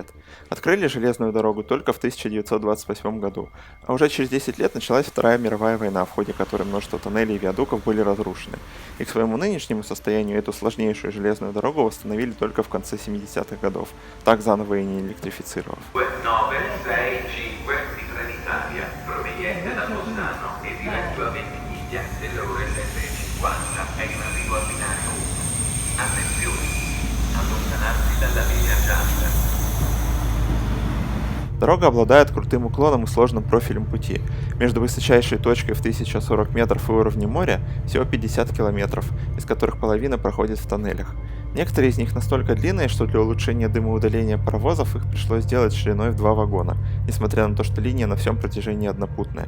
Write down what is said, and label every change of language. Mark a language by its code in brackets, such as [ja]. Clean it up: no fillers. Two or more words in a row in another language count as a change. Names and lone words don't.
[ru] Открыли железную дорогу только в 1928 году, а уже через 10 лет началась Вторая мировая война, в ходе которой множество тоннелей и виадуков были разрушены. И к своему нынешнему состоянию эту сложнейшую железную дорогу восстановили только в конце 70-х годов, так заново и не электрифицировав. [it] 965 di Trenitalia, proveniente da Bolzano e diretto a Ventimiglia nelle ore 7:50 è in arrivo a Milano. Attenzione, allontanarsi dalla linea gialla. [ru] Дорога обладает крутым уклоном и сложным профилем пути. Между высочайшей точкой в 1040 метров и уровнем моря всего 50 километров, из которых половина проходит в тоннелях. Некоторые из них настолько длинные, что для улучшения дымоудаления паровозов их пришлось сделать шириной в 2 вагона, несмотря на то, что линия на всем протяжении однопутная.